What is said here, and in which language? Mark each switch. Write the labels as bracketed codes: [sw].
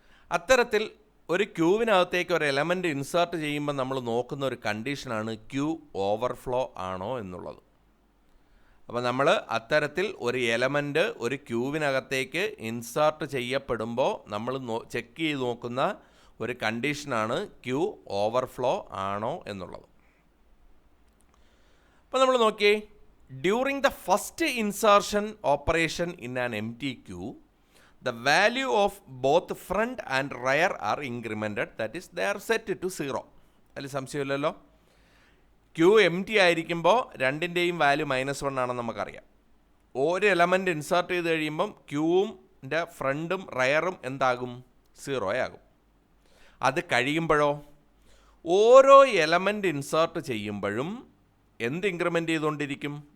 [ml] അത്തരത്തിൽ ഒരു ക്യൂവിനകത്തേക്ക് ഒരു എലമെൻറ്റ് ഇൻസേർട്ട് ചെയ്യുമ്പോൾ നമ്മൾ നോക്കുന്ന ഒരു കണ്ടീഷനാണ് ക്യൂ ഓവർഫ്ലോ ആണോ എന്നുള്ളത്. അപ്പോൾ നമ്മൾ അത്തരത്തിൽ ഒരു എലമെൻറ്റ് ഒരു ക്യൂവിനകത്തേക്ക് ഇൻസേർട്ട് ചെയ്യപ്പെടുമ്പോൾ നമ്മൾ ചെക്ക് ചെയ്ത് നോക്കുന്ന ഒരു കണ്ടീഷനാണ് ക്യൂ ഓവർഫ്ലോ ആണോ എന്നുള്ളത്. അപ്പോൾ നമ്മൾ നോക്കിയേ, [en] During the first insertion operation in an empty queue, the value of both front and rear are incremented, that is they are set to 0. [ml] അതിൽ സംശയമില്ലല്ലോ. ക്യൂ empty ആയിരിക്കുമ്പോൾ രണ്ടിൻ്റെയും വാല്യൂ -1 ആണെന്ന് നമുക്കറിയാം. ഒരു എലമെൻറ്റ് ഇൻസേർട്ട് ചെയ്ത് കഴിയുമ്പം ക്യൂവിൻ്റെ ഫ്രണ്ടും റയറും എന്താകും? 0 ആകും. അത് കഴിയുമ്പോഴോ ഓരോ എലമെൻറ്റ് ഇൻസേർട്ട് ചെയ്യുമ്പോഴും എന്ത് ഇൻക്രിമെൻ്റ് ചെയ്തുകൊണ്ടിരിക്കും?